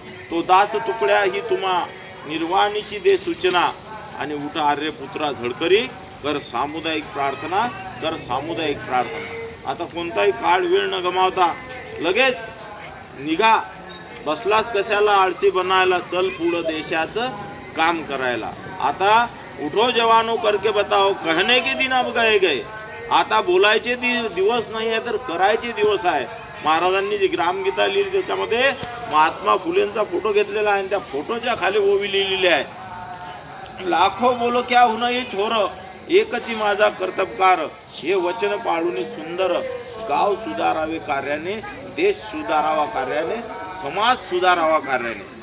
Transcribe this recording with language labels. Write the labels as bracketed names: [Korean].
[Marathi] तो दास तुकड्या ही तुम्हा निर्वाणीची दे सूचना, आणि उठा आर्य पुत्रा झडकरी कर सामुदायिक प्रार्थना, कर सामुदायिक प्रार्थना. आता कोणताही काळ वेळ न गमावता लगेच निघा, बसलाच कशाला आळशी बनायला, चल पुढं देशाचं काम करायला. आता [Hindi] उठो जवानो करके बताओ, कहने के दिन अब गए गए. [Marathi] आता बोलायचे दिवस नाही आहे तर करायचे दिवस आहे. महाराजांनी जी ग्रामगीता लिहिली त्याच्यामध्ये महात्मा फुलेंचा फोटो घेतलेला आहे आणि त्या फोटोच्या खाली ओवी लिहिलेली आहे, लाखो बोलो क्या होणं ही थोर, एकची माझा कर्तबकार. हे वचन पाळून सुंदर गाव सुधारावे कार्याने, देश सुधारावा कार्याने, समाज सुधारावा कार्याने.